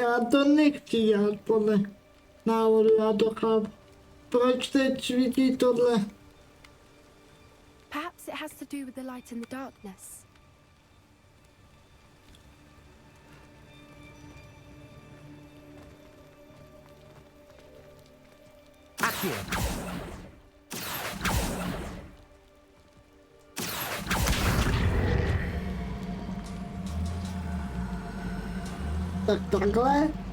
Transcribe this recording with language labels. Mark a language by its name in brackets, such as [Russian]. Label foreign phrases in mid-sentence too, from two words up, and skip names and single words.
[Czech] to nechci dělat podle návodu, já to chápu. Proč teď svítí tohle? [English] Perhaps it has to do with the light in the darkness. Accio. [Czech] Tak takhle.